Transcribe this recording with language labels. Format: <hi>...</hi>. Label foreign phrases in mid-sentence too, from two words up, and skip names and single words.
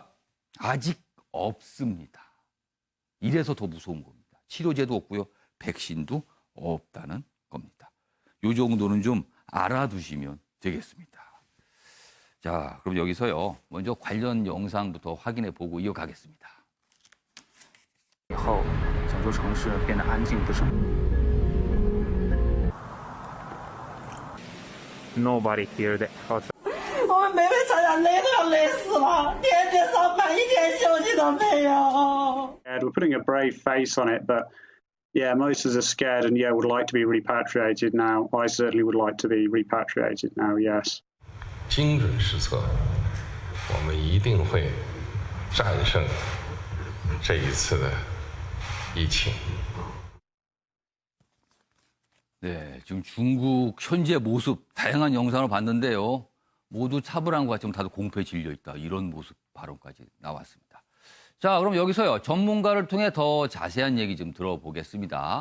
<ko>아직 없습니다. 이래서 더 무서운 겁니다. 치료제도 없고요. 백신도 없다는 겁니다. 요 정도는 좀 알아두시면 되겠습니다. 자, 그럼 여기서요. 먼저 관련 영상부터 확인해 보고 이어가겠습니다.</ko> <zh>以后，整座城市变得安静不少。</zh> <en>Nobody here that outside.</en> <zh>我们妹妹差点累都要累死了，天天上班一天休息都没有。</zh> <en>Yeah, we're putting a brave face on it, but yeah, most of us are scared and yeah, would like to be repatriated now. I certainly would like to be repatriated now, yes.</en> <zh>精准施策，我们一定会战胜这一次的疫情。</zh> <ko>네, 지금 중국 현재 모습 다양한 영상을 봤는데요. 모두 차분한 것 같지만 다들 공포에 질려 있다. 이런 모습 발언까지 나왔습니다. 자, 그럼 여기서요. 전문가를 통해 더 자세한 얘기 좀 들어보겠습니다.</ko>